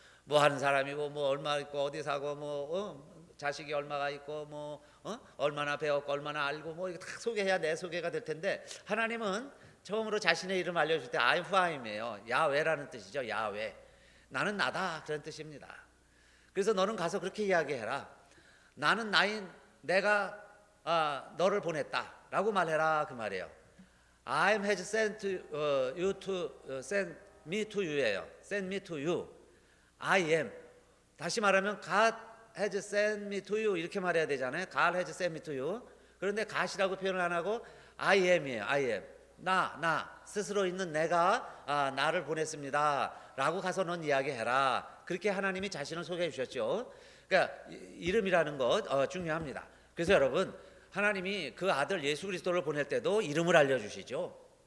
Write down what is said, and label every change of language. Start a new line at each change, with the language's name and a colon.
Korean: 뭐 하는 사람이고 뭐 얼마 있고 어디 사고 자식이 얼마가 있고 얼마나 배웠고 얼마나 알고 이거 다 소개해야 내 소개가 될 텐데, 하나님은 처음으로 자신의 이름 알려줄 때
English: I'm who I am
Korean: 이에요. 야훼라는 뜻이죠. 야훼. 나는 나다 그런 뜻입니다. 그래서 너는 가서 그렇게 이야기해라. 나는 나인 내가 너를 보냈다라고 말해라 그 말이에요.
English: I has sent you to send me to you예요. Send me to you. I am.
Korean: 다시 말하면
English: God has sent me to you
Korean: 이렇게 말해야 되잖아요.
English: God has sent me to you.
Korean: 그런데 God이라고 표현을 안 하고
English: I am
Korean: 이에요.
English: I am.
Korean: 나 스스로 있는 내가 나를 보냈습니다 라고 가서 넌 이야기해라. 그렇게 하나님이 자신을 소개해 주셨죠. 그러니까 이름이라는 것 중요합니다. 그래서 여러분 하나님이 그 아들 예수 그리스도를 보낼 때도 이름을 알려주시죠.